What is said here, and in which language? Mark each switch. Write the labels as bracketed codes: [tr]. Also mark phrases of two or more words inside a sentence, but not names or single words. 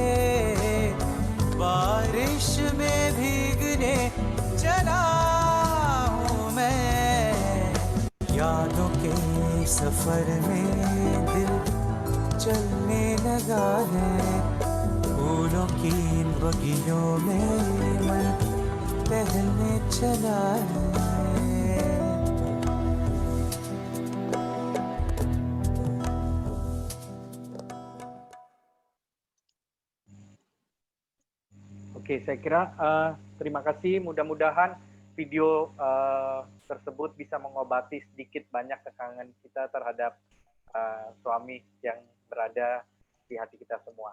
[hi] बारिश में भीगने चला हूँ मैं, यादों के सफर में दिल चलने लगा है, फूलों की इन बगियों में मन टहलने चला है। [id] Oke, saya kira terima kasih. Mudah-mudahan video tersebut bisa mengobati sedikit banyak kekangan kita terhadap suami yang berada di hati kita semua.